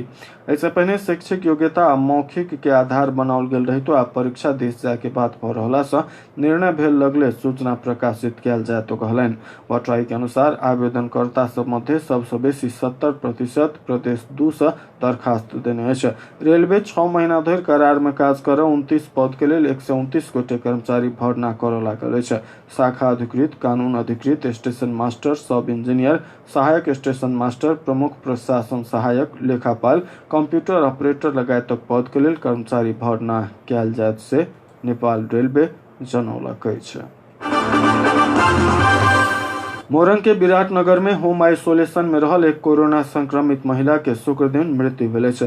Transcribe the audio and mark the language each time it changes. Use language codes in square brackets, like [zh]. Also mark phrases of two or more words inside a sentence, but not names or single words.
[mai] ऐसे पहले शैक्षिक योग्यता आ मौखिक के आधार बनाओल गेल रहितो आ परीक्षा देश जाय के बात भ रहला सँ निर्णय भेल लगले सूचना प्रकाशित कयल जाय तो कहलनि। भट्टराय के अनुसार आवेदनकर्ता सब मध्य सबसँ बेसी 70% प्रदेश 2 से दरखास्त देने अछि। रेलवे 6 महीना धरि करार में काज कर 29 पद के लेल 129 गोटे कर्मचारी भर्ना करऽ लागल अछि। शाखा अधिकृत, कानून अधिकृत, स्टेशन मास्टर, सब इंजीनियर, सहायक स्टेशन मास्टर, प्रमुख प्रशासन सहायक, लेखापाल, कंप्यूटर ऑपरेटर लगायतक पद के लेल कर्मचारी भर्ना कयल जायत से नेपाल रेलवे जनौलक अछि। मोरंग के विराटनगर में होम आइसोलेशन में रहल एक कोरोना संक्रमित महिला के शुक्र दिन मृत्यु भेल अछि।